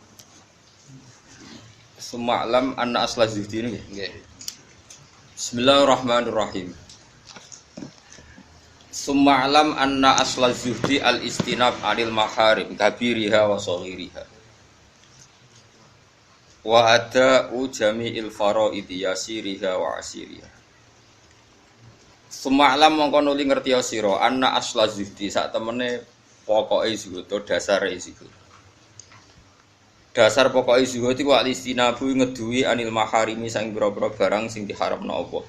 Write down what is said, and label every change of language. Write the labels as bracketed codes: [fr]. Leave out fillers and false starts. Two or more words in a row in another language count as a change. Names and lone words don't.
[ar] ثم اعلم أن أصل الزهد [jv] ini nggih. [ar] Bismillahirrahmanirrahim. ثم اعلم أن أصل الزهد الاجتناب عن المحارم كبيرها وصغيرها. وأداء جميع الفرائض يسيرها وعسيرها. [jv] Suma'lam mongko nuli ngerti sira [ar] أن أصل الزهد [jv] sak temene pokoke zuhud to dasare zuhud. Dasar pokoke zuhud iku al-istinabu ngeduwi [ar] عن المحارم [jv] sang pira-pira barang sing diharamna Allah.